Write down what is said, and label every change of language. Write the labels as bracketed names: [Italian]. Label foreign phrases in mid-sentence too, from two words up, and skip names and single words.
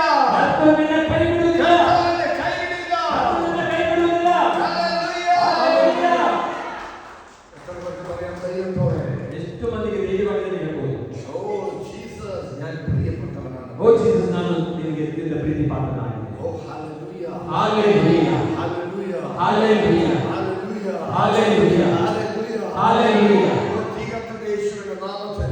[Kannada] ಕರ್ತನು ನಿನ್ನನ್ನು ಕೈ ಬಿಡುವುದಿಲ್ಲ. [Malayalam] കർത്താവിനെ കൈവിടില്ല. [Kannada] ಕರ್ತನು ನಿನ್ನನ್ನು ಕೈ ಬಿಡುವುದಿಲ್ಲ. [Malayalam] ഹല്ലേലൂയ. [Kannada] ಹಲ್ಲೆಲೂಯಾ. [Malayalam] എത്ര പേർക്ക് പറയാൻ ധൈര്യത്തോടെ? [Kannada] ಎಷ್ಟು ಮಂದಿಗೆ ಧೈರ್ಯವಾಗಿ ಹೇಳ್ಬೋದು? ഓ, ಓ ಜೀಸಸ್, ನಾನು ನಿನಗೆ ಅತ್ಯಂತ ಪ್ರೀತಿ ಪಾತ್ರನಾಗಿದ್ದೇನೆ. ಓ ಹalleluya, Hallelujah, hallelujah, Hallelujah, hallelujah, Hallelujah, hallelujah, Hallelujah. ಜೀಗತ್ತದ ಯೇಸುವಿನ ನಾಮದಲ್ಲಿ